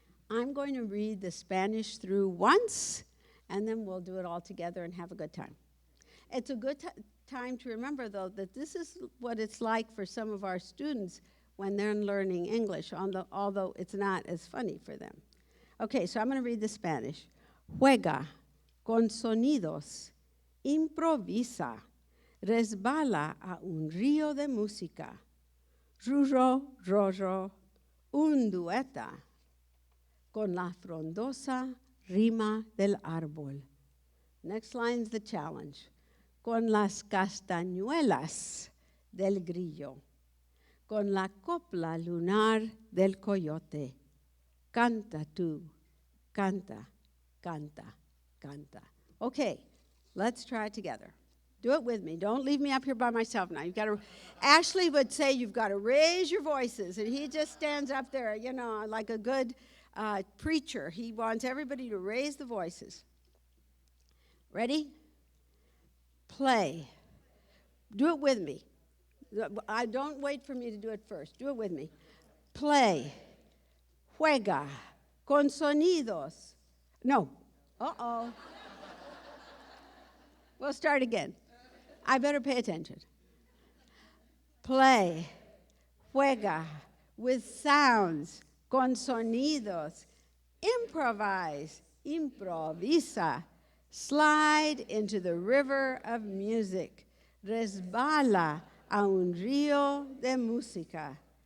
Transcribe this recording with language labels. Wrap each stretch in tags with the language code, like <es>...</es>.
<en>I'm going to read the Spanish through once, and then we'll do it all together and have a good time. It's a good time to remember, though, that this is what it's like for some of our students when they're learning English, although it's not as funny for them. Okay, so I'm going to read the Spanish.</en> <es>Juega con sonidos, improvisa, resbala a un río de música, rurro, rorro, un dueta, con la frondosa rima del árbol.</es> <en>Next line's the challenge.</en> <es>Con las castañuelas del grillo, con la copla lunar del coyote. Canta tú, canta, canta, canta.</es> <en>Okay, let's try it together. Do it with me. Don't leave me up here by myself now. You've got to. Ashley would say you've got to raise your voices, and he just stands up there, you know, like a good preacher. He wants everybody to raise the voices. Ready? Play. Do it with me. I don't wait for me to do it first. Do it with me. Play.</en> <es>Juega con sonidos.</es> <en>No. Uh-oh. We'll start again. I better pay attention. Play.</en> <es>Juega</es> <en>with sounds.</en> <es>Con sonidos.</es> <en>Improvise.</en> <es>Improvisa.</es> <en>Slide into the river of music.</en> <es>Resbala a un río de música.</es>